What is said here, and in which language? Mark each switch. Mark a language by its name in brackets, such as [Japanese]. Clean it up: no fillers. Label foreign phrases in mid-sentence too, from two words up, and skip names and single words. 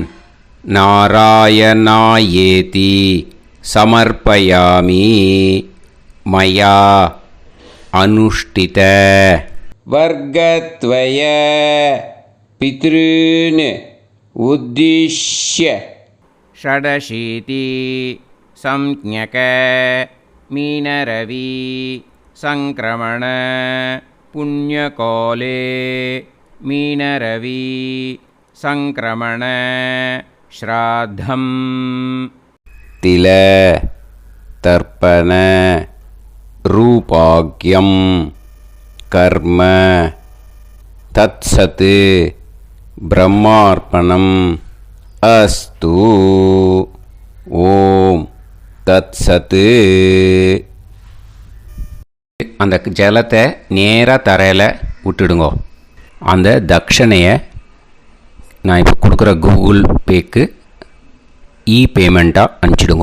[Sanskrit] नारायणायेति समर्पयामि मया अनुष्ठित वर्गद्वय पितॄन् उद्दिश्य षडशीति संज्ञक मीनरवि संक्रमण पुण्यकाले मीनरवि संक्रमण श्राद्धं तिल तर्पण रूपाग्यं कर्म तत्सत् ब्रह्मार्पणम् अस्तु. ओं तत्सत्. [Tamil] அந்த ஜலத்தை நேராக தரையில் விட்டுடுங்கோ. அந்த தட்சணையை நான் இப்போ கொடுக்குற கூகுள் பேக்கு பேமெண்ட்டாக அனுப்பிச்சிடுங்கோ.